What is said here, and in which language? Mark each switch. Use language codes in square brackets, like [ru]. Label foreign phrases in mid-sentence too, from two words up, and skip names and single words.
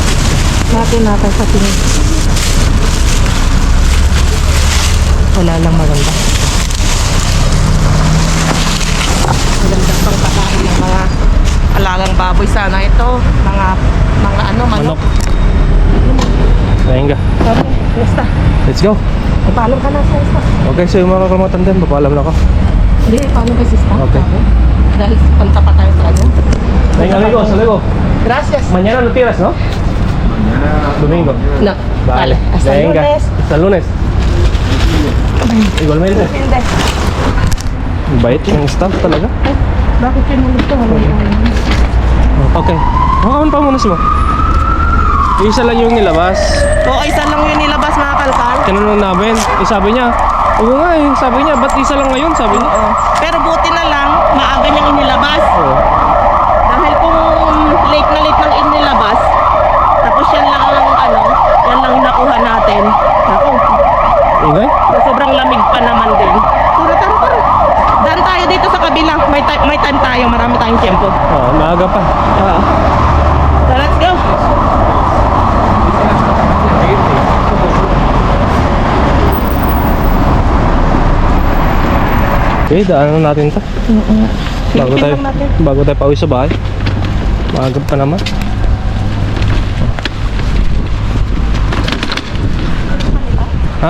[tl] Mga tinapay sa tingin. Wala lang maganda. Magandang pang pakain ng mga alagang baboy sana ito. Mga ano, manok. Manok. Kaya nga. Okay, basta. [en] Let's go. [tl] Paalam ka na sa isa. Okay, so yung mga kakalmatan din, papaalam na ako. Hindi, paano kay sista? Okay. Dahil panta pa tayo sa ano. Ay, [es] amigo, saludo. Gracias. Mañana no tiras, ¿no? Domingo. No. Vale. Hasta Venga. lunes. Hasta lunes. Igualmente. [tl] Hindi. Bait ng staff talaga. Bakit yun mo gusto? Okay. Makaon pa muna mo. Isa lang yung nilabas. Oo, isa lang yun nilabas mga kalkal. Tinanong namin. Sabi niya, oo nga eh. Sabi niya, ba't isa lang ngayon? Sabi niya. Oo. Pero buti na lang, maaga niyang inilabas. Oo. Dahil kung late na late nang inilabas, tapos yan lang yung nakuha natin. Ako, Ingay? sobrang lamig pa naman din. Tara. Daan tayo dito sa kabila. May time tayo, marami tayong tempo. Oo, maaga pa. Oo. [en] So, let's go. [tl] Okay, daanan natin to. Bago tayo pauwi sa bahay. Maaga pa naman. Ha?